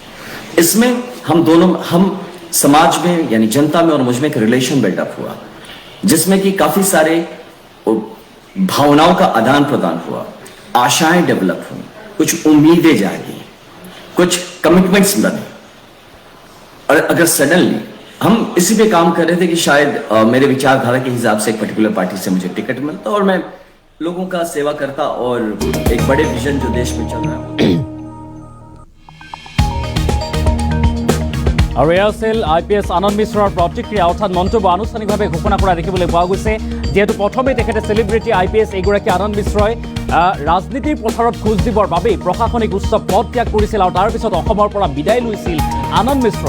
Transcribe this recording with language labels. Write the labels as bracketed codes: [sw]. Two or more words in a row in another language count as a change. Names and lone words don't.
[hi] इसमें हम समाज में, यानी जनता में और मुझ में एक [en] relation buildup [hi] हुआ, जिसमें कि काफी सारे भावनाओं का आदान प्रदान हुआ, आशाएं डेवलप हुई, कुछ उम्मीदें जागी, कुछ कमिटमेंट्स बने। और अगर सडनली हम इसी पे काम कर रहे थे कि शायद मेरे विचारधारा के हिसाब से एक [en] particular party [hi] से मुझे टिकट मिलता और मैं लोगों का सेवा करता और एक बड़े विजन जो देश में चल रहा है। [as] আৰু এয়া আছিল IPS আনন্দ মিশ্ৰৰ প্ৰতিক্ৰিয়া, অৰ্থাৎ মন্তব্য আনুষ্ঠানিকভাৱে ঘোষণা কৰা দেখিবলৈ পোৱা গৈছে। যিহেতু প্ৰথমে তেখেতে চেলিব্ৰিটি IPS এইগৰাকী আনন্দ মিশ্ৰই ৰাজনীতিৰ পথাৰত খোজ দিবৰ বাবেই প্ৰশাসনিক উচ্চ পদ ত্যাগ কৰিছিল, আৰু তাৰপিছত অসমৰ পৰা বিদায় লৈছিল আনন্দ মিশ্ৰই।